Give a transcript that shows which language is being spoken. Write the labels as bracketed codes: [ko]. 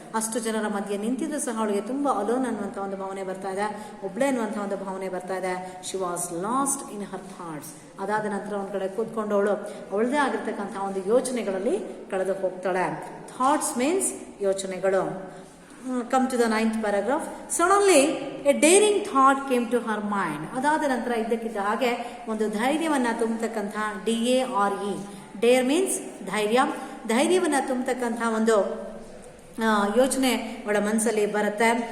[kn] ಅಷ್ಟು ಜನರ ಮಧ್ಯೆ ನಿಂತಿದ್ರು ಸಹ ಅವಳಿಗೆ ತುಂಬಾ ಅಲೋನ್ ಅನ್ನುವಂಥ ಒಂದು ಭಾವನೆ ಬರ್ತಾ ಇದೆ, ಒಬ್ಳೆ ಅನ್ನುವಂಥ ಒಂದು ಭಾವನೆ ಬರ್ತಾ ಇದೆ. [en] She was lost in her thoughts. [kn] ಅದಾದ ನಂತರ ಒಂದ್ ಕಡೆ ಕೂತ್ಕೊಂಡವಳು ಅವಳದೇ ಆಗಿರ್ತಕ್ಕಂಥ ಒಂದು ಯೋಚನೆಗಳಲ್ಲಿ ಕಳೆದು ಹೋಗ್ತಾಳೆ. ಥಾಟ್ಸ್ ಮೀನ್ಸ್ ಯೋಚನೆಗಳು. [en] come to the 9th paragraph. Suddenly a daring thought came to her mind. [kn] ಅದಾದ ನಂತರ ಇದ್ದಕ್ಕಿದ್ದ ಹಾಗೆ ಒಂದು ಧೈರ್ಯವನ್ನ ತುಂಬತಕ್ಕಂಥ DARE, ಡೇರ್ ಮೀನ್ಸ್ ಧೈರ್ಯವನ್ನ ತುಂಬತಕ್ಕಂಥ ಒಂದು ಯೋಚನೆ ಅವಳ ಮನಸ್ಸಲ್ಲಿ ಬರುತ್ತೆ.